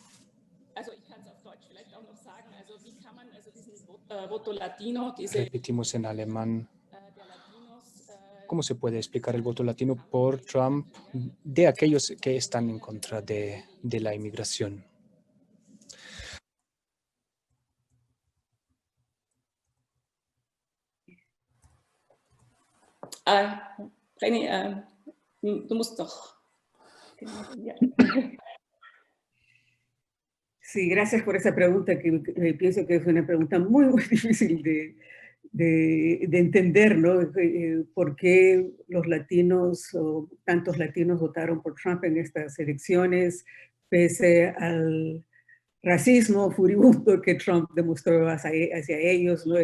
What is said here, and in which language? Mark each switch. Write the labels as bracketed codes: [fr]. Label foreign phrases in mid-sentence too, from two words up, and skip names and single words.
[es] Repetimos en alemán. ¿Cómo se puede explicar el voto latino por Trump de aquellos que están en contra de la inmigración? [de] Brenny, du musst doch. [es] Sí, gracias por esa pregunta, que pienso que es una pregunta muy, muy difícil de entender, ¿no? ¿Por qué los latinos o tantos latinos votaron por Trump en estas elecciones, pese al racismo furibundo que Trump demostró hacia ellos, ¿no?